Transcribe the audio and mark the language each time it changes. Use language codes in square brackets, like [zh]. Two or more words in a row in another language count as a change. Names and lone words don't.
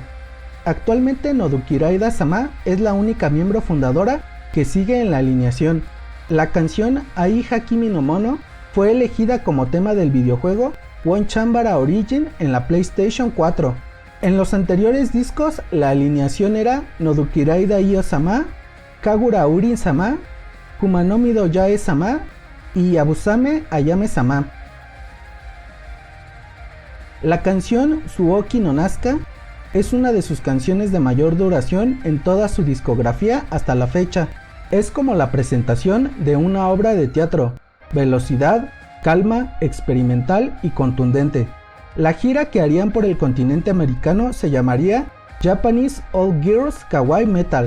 [es] Actualmente Nodukiraida Sama es la única miembro fundadora que sigue en la alineación. La canción Ai Hakimi no Mono fue elegida como tema del videojuego One Chambara Origin en la PlayStation 4. En los anteriores discos, la alineación era Nodukiraida Io Sama, Kagura Urin Sama, Kumanomi do Yae Sama y Abusame Ayame Sama. La canción Suoki no Nazca es una de sus canciones de mayor duración en toda su discografía hasta la fecha. Es como la presentación de una obra de teatro, velocidad, calma, experimental y contundente. La gira que harían por el continente americano se llamaría Japanese All Girls Kawaii Metal.